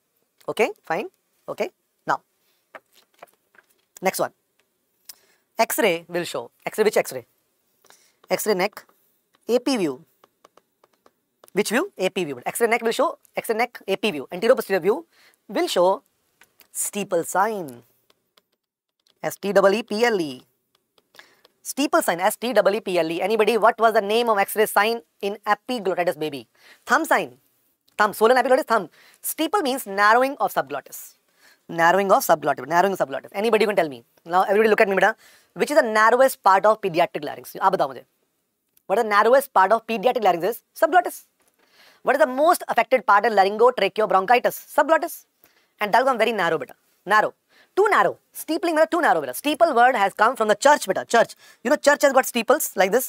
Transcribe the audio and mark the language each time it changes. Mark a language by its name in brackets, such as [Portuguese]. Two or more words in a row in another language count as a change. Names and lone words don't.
[English] Okay. Fine. Okay. Now, next one. X-ray will show. X-ray, which X-ray? X-ray neck, AP view. Which view? AP view. X-ray neck will show, X-ray neck, AP view. Anterior-posterior view will show steeple sign. S-T-E-E-P-L-E. Steeple sign, S-T-E-E-P-L-E. Anybody, what was the name of X-ray sign in epiglottitis baby? Thumb sign. Thumb, swollen epiglottis, thumb. Steeple means narrowing of subglottis. Narrowing of subglottis. Anybody can tell me. Now, everybody look at me, beta. Which is the narrowest part of pediatric larynx? [Hindi] Aap batao mujhe. [English] What is the narrowest part of pediatric larynx is? Subglottis. What is the most affected part in laryngotracheobronchitis? Subglottis. And that is very narrow, beta. Narrow. Too narrow. Steepling, beta. Too narrow, beta. Steeple word has come from the church, beta. Church. You know, church has got steeples like this.